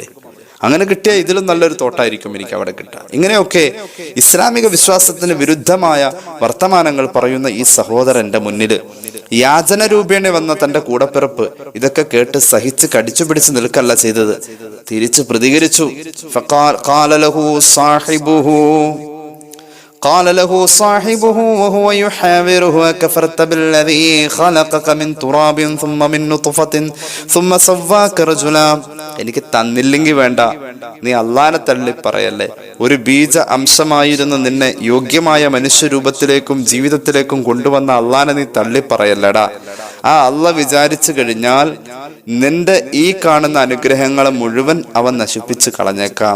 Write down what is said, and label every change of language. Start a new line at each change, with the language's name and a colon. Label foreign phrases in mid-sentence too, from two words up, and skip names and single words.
Malayalam: അങ്ങനെ കിട്ടിയ ഇതിലും നല്ലൊരു തോട്ടായിരിക്കും എനിക്ക് അവിടെ കിട്ടുക. ഇങ്ങനെയൊക്കെ ഇസ്ലാമിക വിശ്വാസത്തിന് വിരുദ്ധമായ വർത്തമാനങ്ങൾ പറയുന്ന ഈ സഹോദരന്റെ മുന്നിൽ യാചന രൂപേണ വന്ന തന്റെ കൂടപ്പിറപ്പ് ഇതൊക്കെ കേട്ട് സഹിച്ച് കടിച്ചു പിടിച്ച് നിൽക്കല്ല ചെയ്തത്, തിരിച്ച് പ്രതികരിച്ചു.
Arabic: قال له صاحبه وهو يحاوره أكفرت بالذي خلقك من تراب ثم من نطفة ثم سواك رجلا.
Malayalam: എനിക്ക് തന്നില്ലെങ്കിൽ വേണ്ട, നീ അള്ളാനെ തള്ളി പറയല്ലേ. ഒരു ബീജ അംശമായിരുന്ന നിന്നെ യോഗ്യമായ മനുഷ്യരൂപത്തിലേക്കും ജീവിതത്തിലേക്കും കൊണ്ടുവന്ന അള്ളാനെ നീ തള്ളി പറയല്ലടാ. ആ അള്ള വിചാരിച്ചു കഴിഞ്ഞാൽ നിന്റെ ഈ കാണുന്ന അനുഗ്രഹങ്ങളെ മുഴുവൻ അവൻ നശിപ്പിച്ച് കളഞ്ഞേക്കാം.